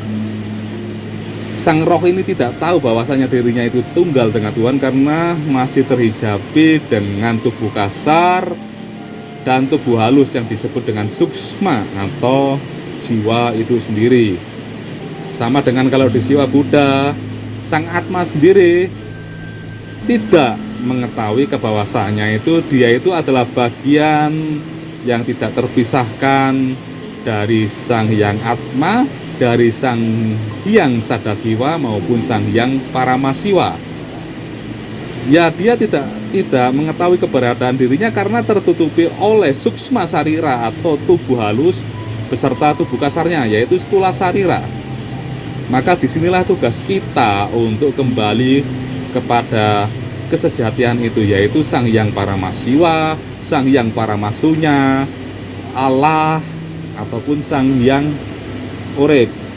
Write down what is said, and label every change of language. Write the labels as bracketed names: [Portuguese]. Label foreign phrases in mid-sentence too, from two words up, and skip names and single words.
[Indonesian] Sang roh ini tidak tahu bahwasanya dirinya itu tunggal dengan Tuhan karena masih terhijabi dengan tubuh kasar dan tubuh halus yang disebut dengan suksma atau jiwa itu sendiri. Sama dengan kalau di Siwa Buddha, Sang Atma sendiri tidak mengetahui kebahwasannya dia itu adalah bagian yang tidak terpisahkan dari Sang Hyang Atma, dari Sang Hyang Sadasiwa maupun Sang Hyang Paramasiwa. Ya, dia tidak mengetahui keberadaan dirinya karena tertutupi oleh suksma sarira atau tubuh halus beserta tubuh kasarnya, yaitu stula sarira. Maka disinilah tugas kita untuk kembali kepada kesejatian itu, yaitu Sang Hyang Paramasiwa, Sang Hyang Paramasunya, Allah ataupun Sang Hyang Urip.